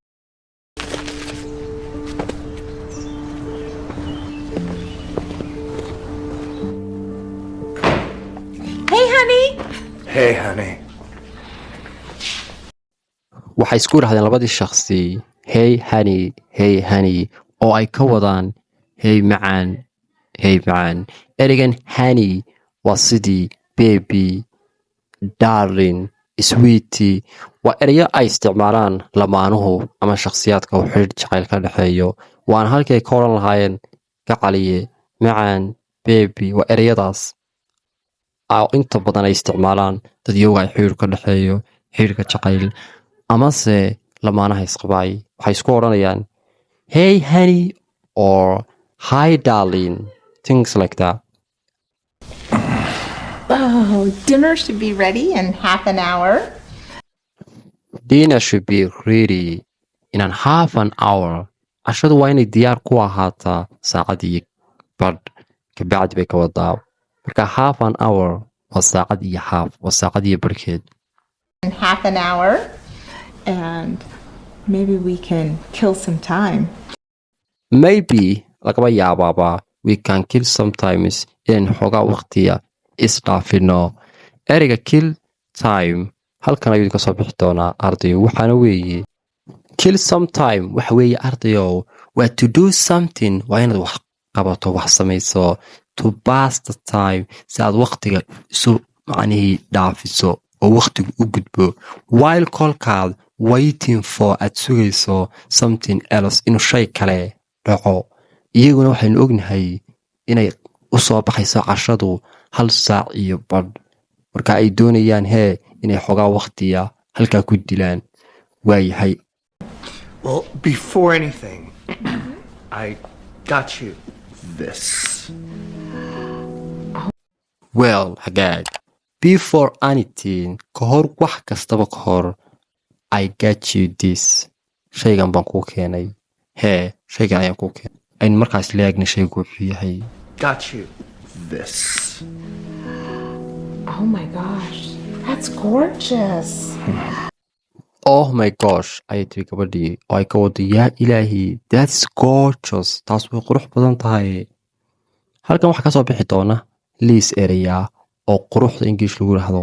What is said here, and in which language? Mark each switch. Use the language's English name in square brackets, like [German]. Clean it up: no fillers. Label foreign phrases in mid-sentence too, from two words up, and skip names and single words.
[English] Hey, honey. [Somali] waxay isku idhahdeen labadii shakhsi [English] hey honey [Somali] oo ay ka wadaan hey macaan. ereygan honey waa sidii [English] baby, darling, sweetie. [Somali] waa ereyo ay isticmaalaan lamaanuhu ama shakhsiyaadka uu xidhiidh jacayl ka dhexeeyo. waana halkii ay ka odhan lahaayeen gacaliye, macaan, baby. waa ereyadaas inta badan ay isticmaalaan dad iyagu ay xidhiidh ka dhexeeyo, xidhiidhka jacayl amase lamaanaha isqabaay. waxay isku odhanayaan [English] hey honey or hi darling, things like that. Oh, dinner should be ready in half an hour. Dinner should be ready in half an hour. [Somali] cashadu waa inay diyaar ku ahaataa saacad iyo badh kabacdi bay ka wadaa. marka [English] half an hour [Somali] waa saacad iyo half, waa saacad iyo barhkeed. [English] In half an hour, and maybe we can kill some time. [Somali] maybe lagaba yaabaaba [English] we can kill sometimes [Somali] inaynu xoogaa waqtiya isdhaafino. ereyga [English] kill time [Somali] halkan ayuu idinka soo bixi doonaa ardayo. waxaana weeye [English] kill sometime [Somali] waxa weeye ardayow waa [English] to do something, [Somali] waa inaad wax qabato, wax samayso. [English] to pass the time [Somali] si aad waqtiga isu macnihii dhaafiso oo waqtigu u gudbo. while kolkaad [English] waiting for [Somali] aad sugayso [English] something else [Somali] inuu shay kale dhaco. iyaguna waxaynu ognahay inay u soo baxayso cashadu 1 saac iyo badh. marka ay doonayaan inay xogaa waqtiya halkaa ku dilaan. waayahay. [English] Well, before anything, I got you this. [Somali] well hagaag. [English] before anything [Somali] ka hor wax kastaba ka hor [English] I got you this, [Somali] shaygan baan kuu keenay. shaygan ayaan kuu keenay. aynu markaas leegna shaygu wuxuu yahay [English] Got you this. Oh my gosh, that's gorgeous. oh my gosh [Somali] ayay tiri gabadhii oo ay ka wado [Arabic] yaa ilaahi, [English] that's gorgeous, [Somali] taas way qurux badan tahay. halkan waxaa kasoo bixi doona liis ereya oo quruxda English lagu yiraahdo.